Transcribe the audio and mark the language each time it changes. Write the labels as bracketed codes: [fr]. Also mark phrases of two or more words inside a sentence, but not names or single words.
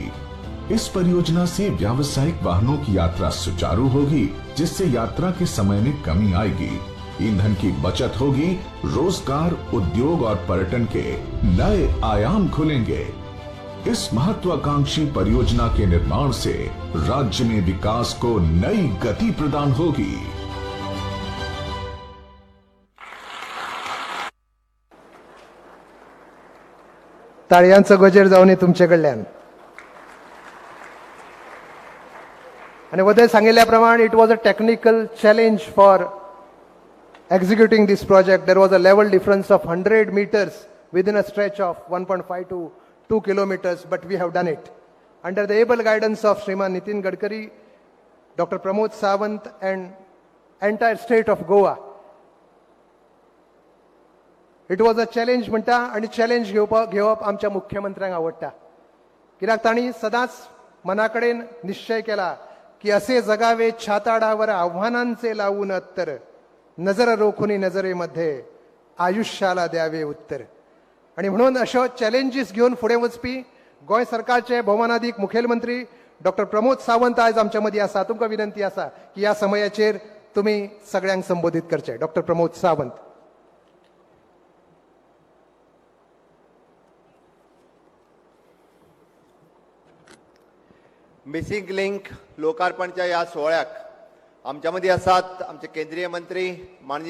[hi] इस परियोजना से व्यावसायिक वाहनों की यात्रा सुचारू होगी, जिससे यात्रा के समय में कमी आएगी, ईंधन की बचत होगी, रोजगार, उद्योग और पर्यटन के नए आयाम खुलेंगे। इस महत्वाकांक्षी परियोजना के निर्माण से राज्य में विकास को नई गति प्रदान होगी। [kok] ताळ्यांचं गजर जाऊन तुमचे कडल्यान. आणि वदय सांगिल्ल्याप्रमाणे [en] It was a technical challenge for executing this project. There was a level difference of 100 meters within a stretch of 1.5 to 2 kilometers, but we have done it. Under the able guidance of Shriman Nitin Gadkari, Dr. Pramod Sawant and entire state of Goa. It was a challenge [kok] म्हणटा आणि चॅलेंज घेवप आमच्या मुख्यमंत्र्यांक आवडटा, कित्याक तांणी सदांच मनाकडेन निश्चय केला की [mr] असे जगावे छाताडावर आव्हानांचे लावून अत्तर, नजर रोखुनी नजरेमध्ये आयुष्याला द्यावे उत्तर. [kok] आणि म्हणून अशो चॅलेंजीस घेऊन फुडें वचपी गोंय सरकारचे भौमानाधिक मुखेलमंत्री डॉक्टर प्रमोद सावंत आज आमच्या मदीं आसा. तुमकां विनंती आसा की ह्या समयाचेर तुमी सगळ्यांक संबोधित करचे. डॉक्टर प्रमोद सावंत. [en] missing link [kok] लोकार्पणच्या या सोहळ्याक आमच्या मदीं आसात आमचे केंद्रीय मंत्री माननीय